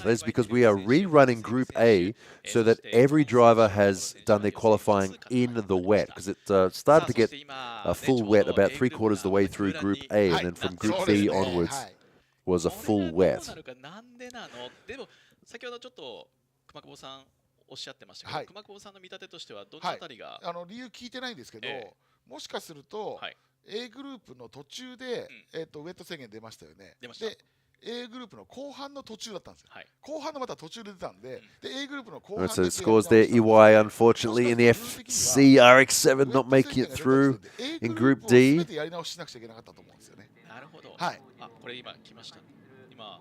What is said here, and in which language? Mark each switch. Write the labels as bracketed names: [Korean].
[English] That is because we are rerunning Group A so that every driver has done their qualifying in the wet. Because it started to get a full wet about 3/4 of the way through Group A, and then from Group B onwards was a full wet. [Japanese] でも先ほどちょっと熊久保さんおっしゃってましたけど、熊久保さんの見立てとしてはどのあたりが、理由聞いてないんですけど、もしかすると、A グループの途中で、ウェット制限出ましたよね。で A グループの後半の途中だったんですよ。後半のまた途中で出たんで、A グループの後半 [English] So the scores there, EY unfortunately in the FC RX7 not making it through in Group D. [Japanese] やり直ししなくちゃいけなかったと思うんですよね。なるほど。これ今来ました。今